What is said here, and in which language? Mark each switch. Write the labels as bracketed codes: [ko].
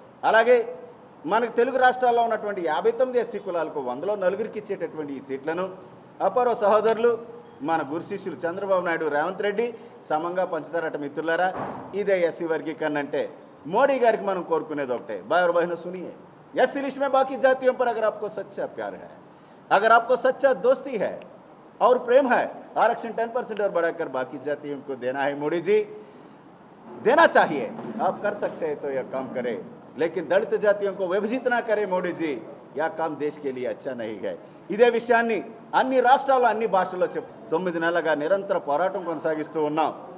[te] అలాగే మనకు తెలుగు రాష్ట్రాల్లో ఉన్నటువంటి 59 ఎస్సీ కులాలకు 100లో నలుగురికి ఇచ్చేటటువంటి ఈ సీట్లను అపరో సహోదరులు మన గురు శిష్యులు చంద్రబాబు నాయుడు, రేవంత్ రెడ్డి సమంగా పంచుతారట మిత్రులారా. ఇదే ఎస్సీ వర్గీకరణ అంటే మోడీ గారికి మనం కోరుకునేది ఒకటే, [hi] బాయ్ బహిన సునియే. एससी लिस्ट में बाकी जातियों पर अगर आपको सच्चा प्यार है, अगर आपको सच्चा दोस्ती है और प्रेम है, आरक्षण 10% और बढ़ाकर बाकी जातियों को देना है मोदी जी, देना चाहिए. आप कर सकते हैं तो यह काम करें, लेकिन दलित जातियों को विभाजित ना करें मोदी जी. यह काम देश के लिए अच्छा नहीं है. [te] ఇదే విషయాన్ని అన్ని రాష్ట్రాల్లో అన్ని భాషల్లో 9 నెలలుగా నిరంతర పోరాటం కొనసాగిస్తూ ఉన్నాం.